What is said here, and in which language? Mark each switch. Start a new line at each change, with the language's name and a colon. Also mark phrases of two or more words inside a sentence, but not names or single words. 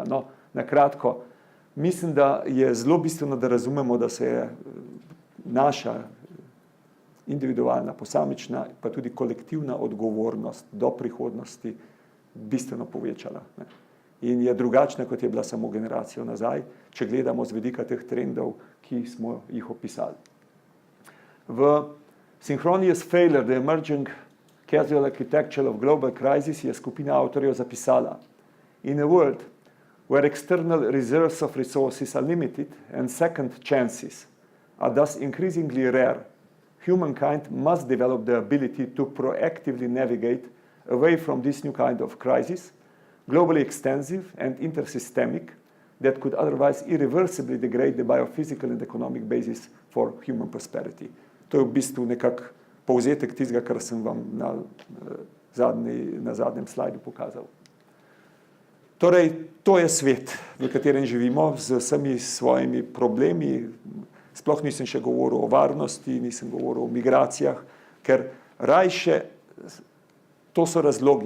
Slovenian: No, na kratko, mislim, da je zelo bistveno, da razumemo, da se je naša individualna, posamična, pa tudi kolektivna odgovornost do prihodnosti bistveno povečala. In je drugačna, kot je bila samo generacijo nazaj, če gledamo z vidika teh trendov, ki smo jih opisali. V Synchronous Failure, The Emerging Causal Architecture of Global Crisis je skupina avtorjev zapisala: In
English: a world where external reserves of resources are limited and second chances are thus increasingly rare, humankind must develop the ability to proactively navigate away from this new kind of crisis, globally extensive and intersystemic, that could otherwise irreversibly degrade the biophysical and economic basis for human prosperity.
Slovenian: To je v bistvu nekak povzetek tistega, kar sem vam na zadnjem slajdu pokazal. Torej, to je svet, v katerem živimo, z vsemi svojimi problemi. Sploh nisem še govoril o varnosti, nisem govoril o migracijah, ker rajše, to so razlogi.